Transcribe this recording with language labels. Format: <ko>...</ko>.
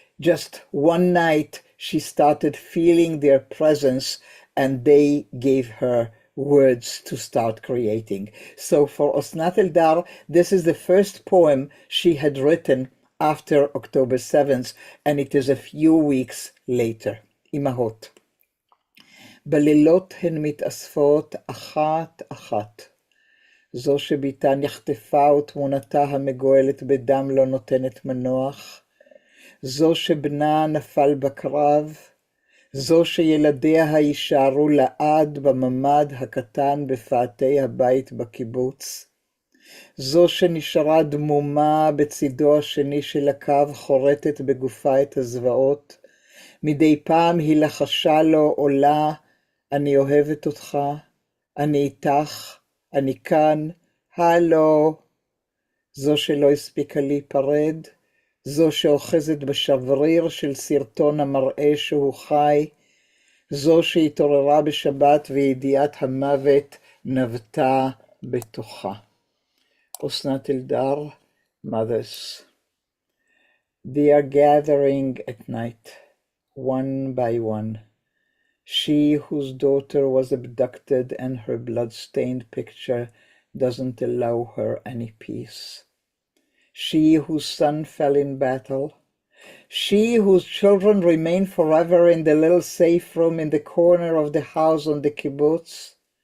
<en>Just one night she started feeling their presence and they gave her words to start creating. So for Osnat Eldar, this is the first poem she had written after October 7th, and it is a few weeks later.</en> <he>Imahot. בלילות הן מתאספות אחת אחת. זו שביתה נחטפה ותמונתה המגואלת בדם לא נותנת מנוח, זו שבנה נפל בקרב, זו שילדיה יישארו לעד בממד הקטן בפאתי הבית בקיבוץ, זו שנשארה דמומה בצידו השני של הקו חורטת בגופה את הזוועות, מדי פעם היא לחשה לו עולה, אני אוהבת אותך, אני איתך, אני כאן, הלו, זו שלא הספיקה להיפרד, זו שאוחזת בשבריר של סרטון המראה שהוא חי, זו שהתעוררה בשבת וידיעת המוות נבטה בתוכה. אסנת אלדר, Mothers.</he> <en>They are gathering at night, one by one. She whose daughter was abducted and her blood-stained picture doesn't allow her any peace. She whose son fell in battle. She whose children remain forever in the little safe room in the corner of the house on the kibbutz.</en>